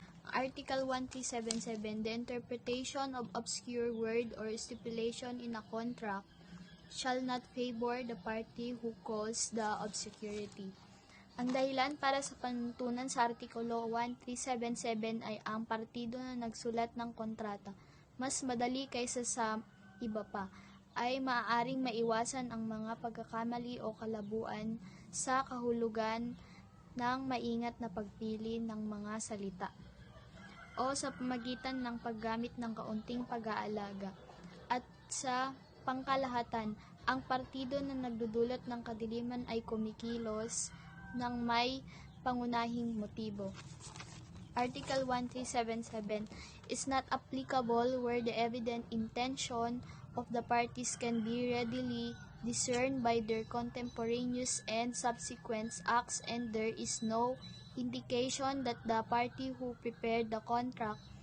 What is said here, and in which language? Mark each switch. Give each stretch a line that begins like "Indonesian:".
English: Article 1377, the interpretation of obscure word or stipulation in a contract shall not favor the party who calls the obscurity.
Filipino: Ang dahilan para sa panuntunan sa Artikulo 1377 ay ang partido na nagsulat ng kontrata, mas madali kaysa sa iba pa, ay maaaring maiwasan ang mga pagkakamali o kalabuan sa kahulugan ng maingat na pagpili ng mga salita o sa pamagitan ng paggamit ng kaunting pag-aalaga. At sa pangkalahatan, ang partido na nagdudulot ng kadiliman ay kumikilos ng may pangunahing motibo.
English: Article 1377 is not applicable where the evident intention of the parties can be readily discerned by their contemporaneous and subsequent acts, and there is no indication that the party who prepared the contract